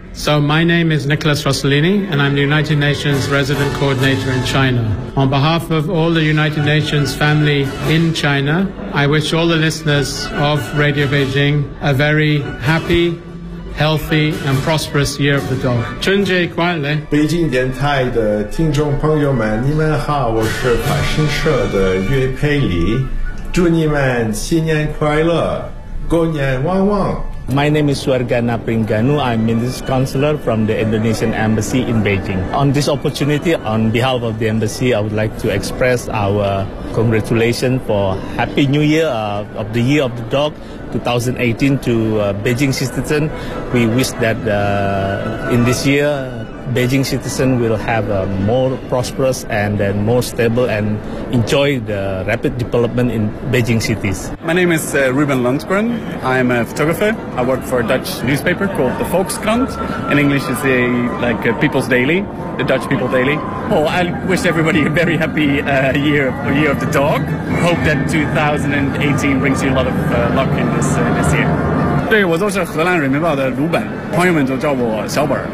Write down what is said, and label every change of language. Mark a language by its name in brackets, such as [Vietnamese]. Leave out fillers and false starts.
[English] So my name is Nicholas Rossellini, and I'm the United Nations Resident Coordinator in China. On behalf of all the United Nations family in China, I wish all the listeners of Radio Beijing a very happy, healthy, and prosperous Year of the Dog. [Chinese] 春节快乐！北京电台的听众朋友们，你们好，我是法新社的岳佩里，祝你们新年快乐，过年旺旺。 [English] My name is Suargana Pringanu. I'm Minister Counselor from the Indonesian Embassy in Beijing. On this opportunity, on behalf of the Embassy, I would like to express our congratulations for Happy New Year of the Year of the Dog 2018 to Beijing citizens. We wish that in this year, Beijing citizens will have a more prosperous and then more stable and enjoy the rapid development in Beijing cities. My name is Ruben Lundgren. I'm a photographer. I work for a Dutch newspaper called the Volkskrant. In English, it's a, like a People's Daily, the Dutch People Daily. Well, I wish everybody a very happy year of the dog. Hope that 2018 brings you a lot of luck in this year. [Chinese] 对，我就是荷兰人民报的鲁本，朋友们就叫我小本。